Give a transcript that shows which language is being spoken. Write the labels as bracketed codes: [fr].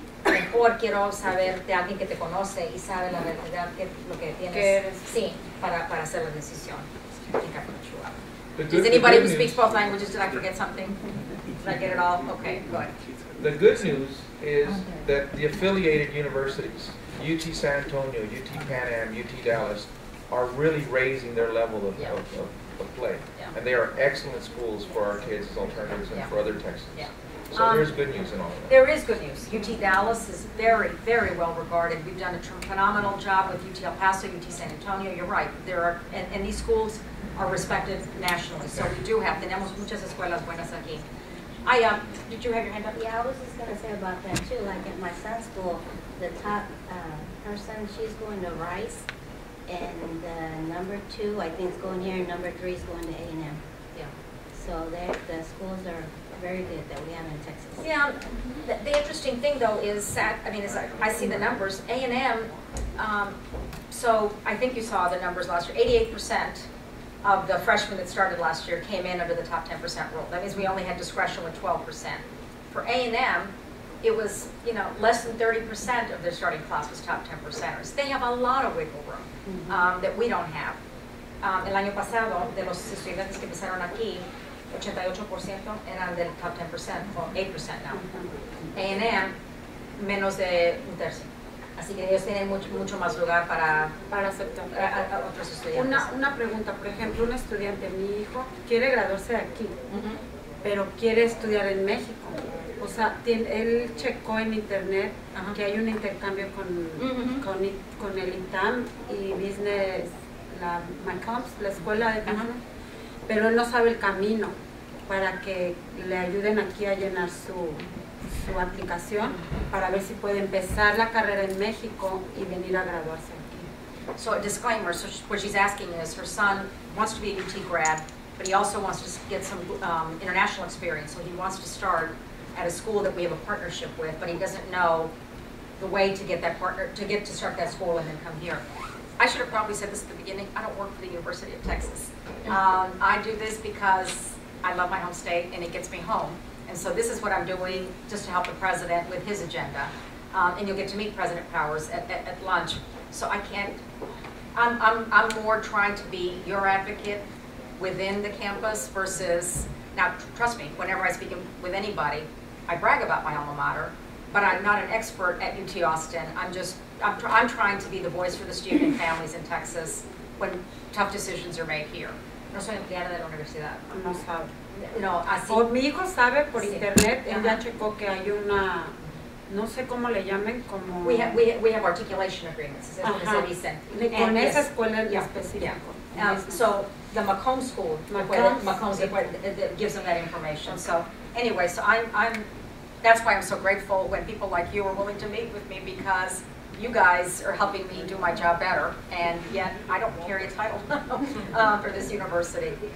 [es] Mejor quiero saber de alguien que te conoce y sabe la realidad, lo que tienes, sí, para hacer la decisión. [en] I think I put you up. Is anybody who speaks both languages, did I forget something? Did I get it all? Okay, good. The good news is that the affiliated universities, UT San Antonio, UT Pan Am, UT Dallas, are really raising their level of play. Yeah. And they are excellent schools for our kids as alternatives and for other Texans. Yeah. So there's good news in all of that. There is good news. UT Dallas is very, very well regarded. We've done a phenomenal job with UT El Paso, UT San Antonio. You're right. There are, and these schools are respected nationally. So we do have, [es] tenemos muchas escuelas buenas aquí. [en] Did you have your hand up? Yeah, I was just going to say about that too. Like at my son's school, the top person, she's going to Rice, and number 2, I think, is going here, and number 3 is going to A&M. Yeah. So the schools are very good that we have in Texas. Yeah, the interesting thing though is that, as I see the numbers, A&M, so I think you saw the numbers last year, 88% of the freshmen that started last year came in under the top 10% rule. That means we only had discretion with 12%. For A&M, it was, less than 30% of their starting class was top 10%ers. They have a lot of wiggle room that we don't have. [es] El año pasado, de los estudiantes que empezaron aquí, 88% eran del top 10%, o 8% now. A&M, menos de un tercio. Así que ellos tienen mucho más lugar para aceptar a otros estudiantes. Una pregunta, por ejemplo, un estudiante, mi hijo, quiere graduarse de aquí, pero quiere estudiar en México. O sea, él checó en internet que hay un intercambio con el ITAM y Business, la McCombs, la escuela de business, pero él no sabe el camino para que le ayuden aquí a llenar su aplicación para ver si puede empezar la carrera en México y venir a graduarse aquí. [en] So a disclaimer, so what she's asking is her son wants to be a UT grad, but he also wants to get some international experience, so he wants to start at a school that we have a partnership with, but he doesn't know the way to get to start that school and then come here. I should have probably said this at the beginning, I don't work for the University of Texas. I do this because I love my home state and it gets me home. And so this is what I'm doing just to help the president with his agenda. And you'll get to meet President Powers at lunch. So I can't, I'm more trying to be your advocate within the campus versus, now trust me, whenever I speak with anybody, I brag about my alma mater, but I'm not an expert at UT Austin. I'm trying to be the voice for the student and families in Texas when tough decisions are made here. [es] No soy empleada de la universidad. No sabe. No, así. O mi hijo sabe por internet, él ya checó que hay una, no sé cómo le llamen, como... [en] We have articulation agreements, [es] es lo que se dicen. Con esa escuela en específico. [en] So the Macomb school, Macomb gives them that information. So anyway, so that's why I'm so grateful when people like you are willing to meet with me, because you guys are helping me do my job better, and yet I don't carry a title for this university.